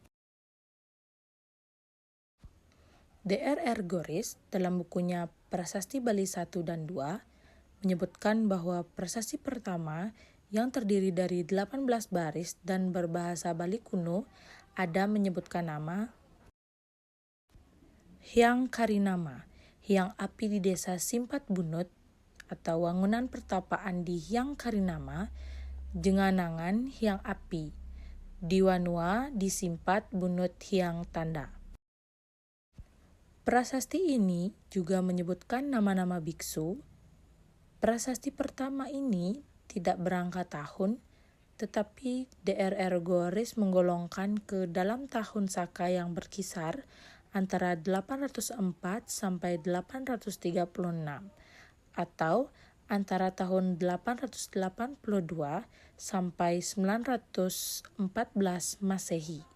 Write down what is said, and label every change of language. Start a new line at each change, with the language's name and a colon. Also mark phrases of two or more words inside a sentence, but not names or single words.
Indonesian: Dr.R. Goris dalam bukunya Prasasti Bali 1 dan 2 menyebutkan bahwa prasasti pertama yang terdiri dari 18 baris dan berbahasa Bali kuno ada menyebutkan nama Hyang Karinama, Hyang Api di Desa Simpat Bunut atau wangunan pertapaan di Hyang Karinama, Jenganangan Hyang Api, Diwanua di Simpat Bunut Hyang Tanda. Prasasti ini juga menyebutkan nama-nama biksu. Prasasti pertama ini tidak berangka tahun, tetapi Dr.R. Goris menggolongkan ke dalam tahun Saka yang berkisar antara 804 sampai 836 atau antara tahun 882 sampai 914 Masehi.